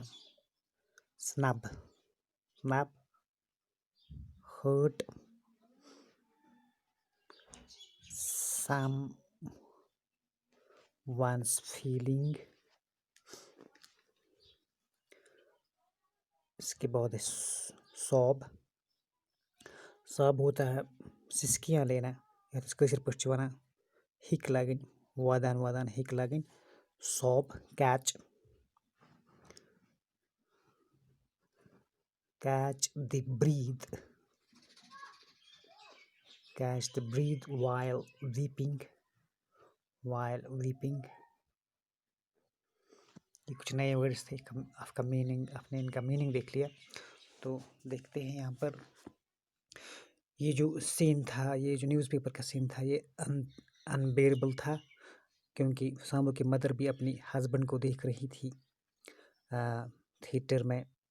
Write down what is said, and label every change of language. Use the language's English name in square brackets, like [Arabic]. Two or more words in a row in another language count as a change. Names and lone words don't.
[English] Snub, snub, hurt someone's feeling. [Urdu] اس کے بعد ہے سوب۔ سوب ہوتا ہے سسکیاں لینا، یا [Kashmiri] کٲشِر پٲٹھۍ چھِ وَنان ہِک لَگٕنۍ، وادان وادان ہِک لَگٕنۍ۔ [English] سوب۔ Catch, catch the breath, catch the breath while weeping, while weeping. [Urdu] یہ کچھ نئے ورڈس تھے، آپ نے ان کا میننگ دیکھ لیا۔ تو دیکھتے ہیں یہاں پر یہ جو سین تھا، یہ جو [English] news paper [Urdu] کا سین تھا، یہ انبیئربل تھا، کیونکہ سامبو کی مدر بھی اپنی ہسبینڈ کو دیکھ رہی تھی تھیٹر میں۔